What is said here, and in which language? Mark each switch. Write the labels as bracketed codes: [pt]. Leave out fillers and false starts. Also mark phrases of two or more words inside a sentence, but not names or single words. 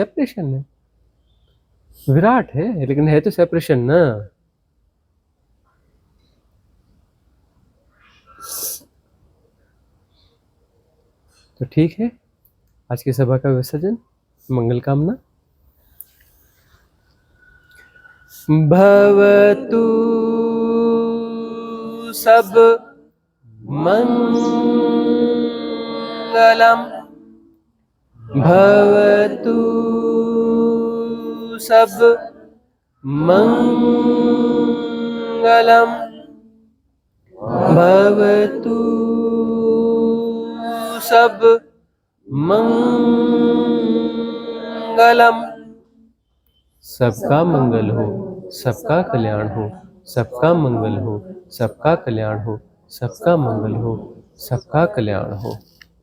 [hi] सेपरेशन है, विराट है, लेकिन है तो सेपरेशन ना। तो ठीक है, आज की सभा का विसर्जन, मंगल कामना। [pi] भवतु सब मंगलम, भवतु सब मंगलम, भवतु सब मंगलम। [hi] सबका मंगल हो, सबका कल्याण हो, सबका मंगल हो, सबका कल्याण हो, सबका मंगल हो, सबका कल्याण हो।